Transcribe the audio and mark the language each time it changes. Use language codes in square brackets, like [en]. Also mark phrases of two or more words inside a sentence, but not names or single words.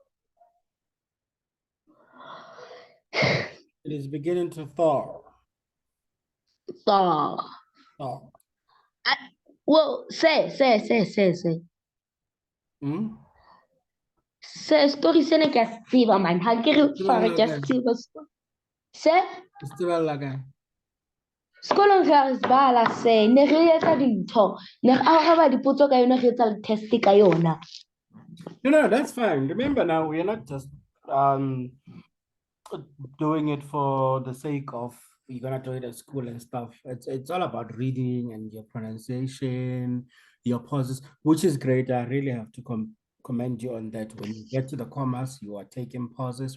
[en] It is beginning to thaw. Thaw. Thaw. Well, say. [st] Sê storie sena ke a se tseba man ha ke re fare ke a se tseba se sekolong re a re bala se ne re etsa dintho ne re araba dipotso ka yona re etsa le test ka yona. [en] No, that's fine. Remember now, we're not just doing it for the sake of you're gonna do it at school and stuff. It's all about reading and your pronunciation, your pauses, which is great. I really have to commend you on that. When you get to the commas, you are taking pauses.